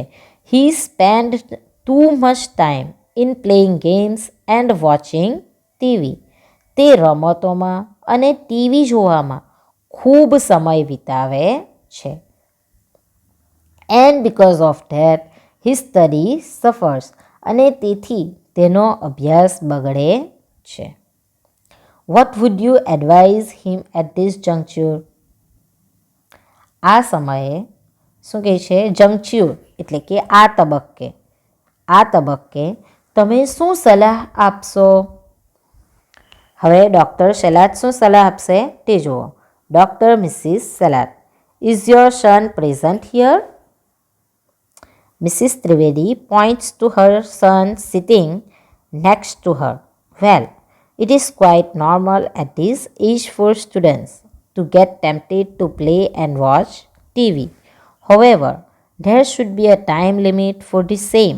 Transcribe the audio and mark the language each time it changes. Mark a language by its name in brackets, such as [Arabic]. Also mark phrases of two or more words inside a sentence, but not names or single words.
[English] he spend too much time in playing games and watching TV. [Gujarati] તે રમતોમાં અને ટીવી જોવામાં ખૂબ સમય વિતાવે છે. [English] and because of that his study suffers. [Gujarati] અને તેથી તેનો અભ્યાસ બગડે છે. [English] What would you advise him at this juncture? [Gujarati] આ સમયે શું કહે છે? જંક્ચ્યુર એટલે કે આ તબક્કે તમે શું સલાહ આપશો? હવે ડૉક્ટર સેલાત શું સલાહ આપશે તે જુઓ. [English] Doctor Mrs. Selat, is your son present here? Mrs. Trivedi points to her son sitting next to her. Well, it is quite normal at this age for students to get tempted to play and watch TV. However, there should be a time limit for the same.